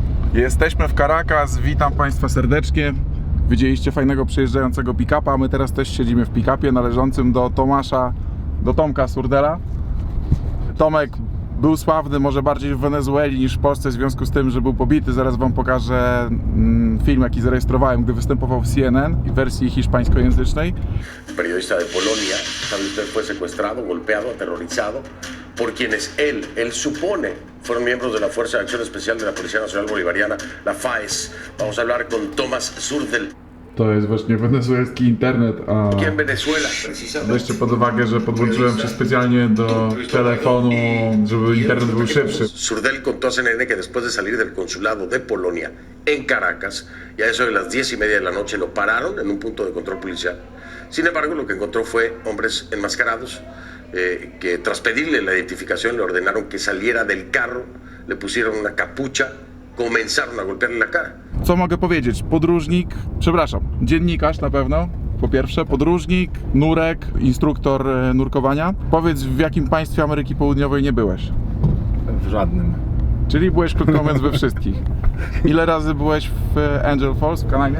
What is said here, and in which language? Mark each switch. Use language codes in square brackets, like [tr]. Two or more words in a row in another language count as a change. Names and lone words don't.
[pl] Jesteśmy w Caracas, witam Państwa serdecznie. Widzieliście fajnego przejeżdżającego pick-upa, my teraz też siedzimy w pick-upie należącym do Tomka Surdela. Tomek był sławny może bardziej w Wenezueli niż w Polsce w związku z tym, że był pobity. Zaraz Wam pokażę film, jaki zarejestrowałem, gdy występował w CNN w wersji hiszpańskojęzycznej. [es] Periodista de Polonia, sabe usted, fue secuestrado, golpeado, aterrorizado por quienes él supone fueron miembros de la Fuerza de Acción Especial de la Policía Nacional Bolivariana, la FAES. Vamos a hablar con Tomás Surdel. [pl] To jest właśnie wenezuelski internet, a [es] Aquí en Venezuela, precisamente. [pl] weźcie pod uwagę, że podłączyłem się specjalnie do telefonu, żeby internet był szybszy. [es] Surdel contó a CNN que después de salir del consulado de Polonia en Caracas, y a eso de las 10:30 de la noche lo pararon en un punto de control policial. Sin embargo, lo que encontró fue hombres enmascarados que tras pedirle la identificación le ordenaron que saliera del carro, le pusieron una capucha, comenzaron a golpearle la cara. [pl] Co mogę powiedzieć? Dziennikarz na pewno, po pierwsze, podróżnik, nurek, instruktor nurkowania. Powiedz, w jakim państwie Ameryki Południowej nie byłeś? W żadnym. Czyli byłeś, krótko mówiąc, we wszystkich. Ile razy byłeś w Angel Falls w Kananie?